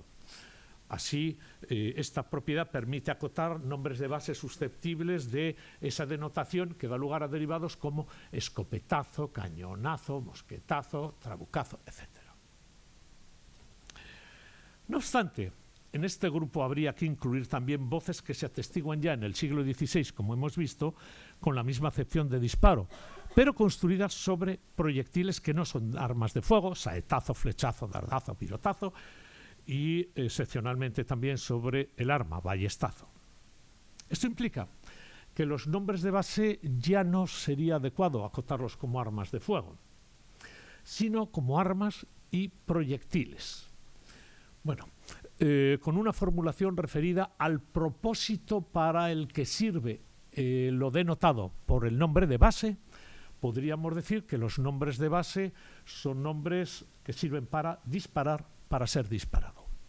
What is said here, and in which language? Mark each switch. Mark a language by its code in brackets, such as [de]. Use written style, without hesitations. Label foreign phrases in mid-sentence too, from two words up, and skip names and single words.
[es] Así, esta propiedad permite acotar nombres de base susceptibles de esa denotación que da lugar a derivados como escopetazo, cañonazo, mosquetazo, trabucazo, etc. No obstante, en este grupo habría que incluir también voces que se atestiguan ya en el siglo XVI, como hemos visto, con la misma acepción de disparo, pero construidas sobre proyectiles que no son armas de fuego, saetazo, flechazo, dardazo, pirotazo, y excepcionalmente también sobre el arma, ballestazo. Esto implica que los nombres de base ya no sería adecuado acotarlos como armas de fuego, sino como armas y proyectiles. Bueno, con una formulación referida al propósito para el que sirve lo denotado por el nombre de base, podríamos decir que los nombres de base son nombres que sirven para disparar, para ser disparado.